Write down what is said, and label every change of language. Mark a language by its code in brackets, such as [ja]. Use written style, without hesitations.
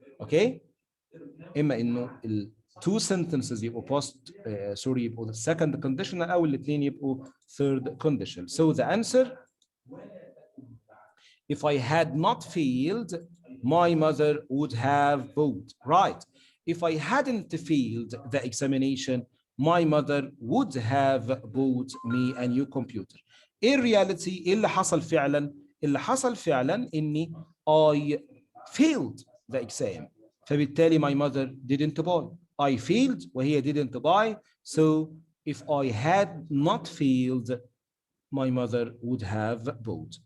[ar] اوكي اما انه ال [en] two sentences [ar] يبقوا يبقوا the second conditional او الاثنين يبقوا third conditional. [en] So the answer If I had not failed, my mother would have bought. Right. If I hadn't failed the examination, my mother would have bought me a new computer. [ar] ايه الرياليتي؟ ايه اللي حصل فعلا؟ اللي حصل فعلا اني [en] I failed the exam. فبالتالي my mother didn't buy. I failed وهي didn't buy. So if I had not failed, my mother would have bought.